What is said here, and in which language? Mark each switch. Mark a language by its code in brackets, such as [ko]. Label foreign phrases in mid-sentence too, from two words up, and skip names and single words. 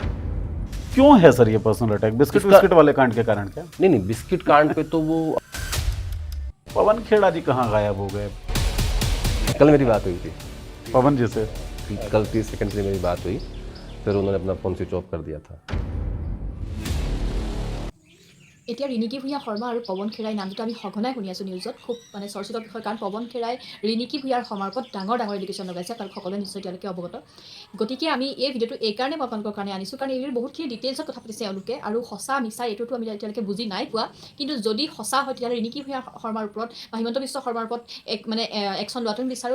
[hi] क्यों है सर ये पर्सनल अटैक? बिस्किट वाले कांड के कारण क्या? नहीं, बिस्किट कांड पे तो वो पवन खेड़ा जी कहाँ गायब हो गए? कल मेरी बात हुई थी पवन जी से कल 30 सेकंड से मेरी बात हुई, फिर उन्होंने अपना फोन [en] switch off [hi] कर दिया था। [as] এতিয়া ৰিণিকী ভূঞা শৰ্মা আৰু পৱন খেৰাই নামটো আমি সঘনাই শুনি আছোঁ নিউজত, খুব মানে চৰ্চিত বিষয়, কাৰণ পৱন খেৰাই ৰিণিকী ভূঞাৰ সমাৰ্পত ডাঙৰ ডাঙৰ এলিগেশ্যন লগাইছে, আপোনালোক সকলোৱে নিশ্চয় তেওঁলোকে অৱগত। গতিকে আমি এই ভিডিঅ'টো এইকাৰণে মই আপোনালোকৰ কাৰণে আনিছোঁ, কাৰণ এইবোৰ বহুতখিনি ডিটেইলছত কথা পাতিছে এওঁলোকে, আৰু সঁচা মিছা এইটোতো আমি এতিয়ালৈকে বুজি নাই পোৱা, কিন্তু যদি সঁচা হয় তেতিয়াহ'লে ৰিণিকী ভূঞা শৰ্মাৰ ওপৰত বা হিমন্ত বিশ্ব শৰ্মাৰ ওপৰত একশ্যন লোৱাটো আমি বিচাৰোঁ।